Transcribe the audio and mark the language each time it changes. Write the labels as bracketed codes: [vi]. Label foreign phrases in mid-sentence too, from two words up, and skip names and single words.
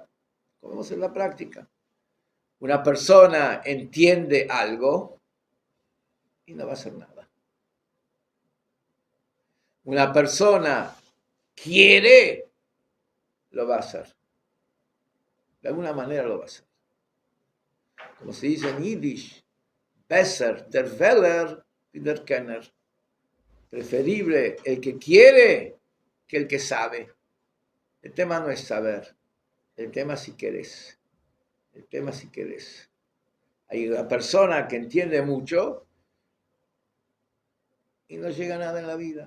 [es] Como vemos en la práctica. Una persona entiende algo y no va a hacer nada. Una persona quiere, lo va a hacer. De alguna manera lo va a hacer. Como se dice en Yiddish, [yi] בעסער דער וועלער ווי דער קענער. [es] Preferible el que quiere que el que sabe. El tema no es saber, el tema es si querés. El tema es si querés. Hay una persona que entiende mucho y no llega a nada en la vida.